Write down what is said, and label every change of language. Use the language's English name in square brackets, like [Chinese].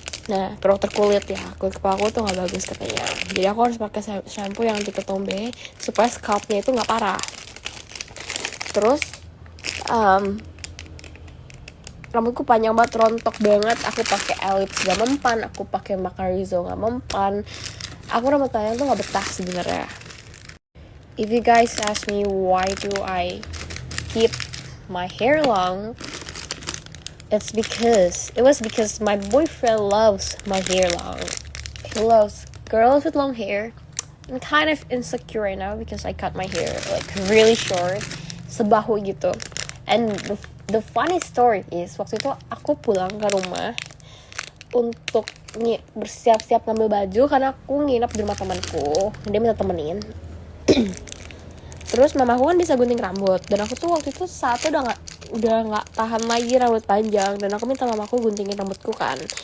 [Indonesian] Nah, ke dokter kulit ya, kulit kepala aku tuh nggak bagus katanya. Jadi aku harus pakai shampoo yang anti ketombe supaya scalpnya itu nggak parah. Terus rambutku panjang banget, rontok banget. Aku pakai ellipse gak mempan, aku pakai Macarizo gak mempan. Aku rambut panjang tuh nggak betah sebenarnya. [English] If you guys ask me why do I keep my hair long, it was because my boyfriend loves my hair long. He loves girls with long hair. I'm kind of insecure right now because I cut my hair like really short, [Indonesian] sebahu gitu. [English] And the funny story is, [Indonesian] waktu itu aku pulang ke rumah untuk bersiap-siap ngambil baju karena aku nginep di rumah temanku, dia minta temenin. Terus mamaku kan bisa gunting rambut, dan aku tuh waktu itu saat itu udah nggak tahan lagi rambut panjang, dan aku minta mamaku guntingin rambutku kan.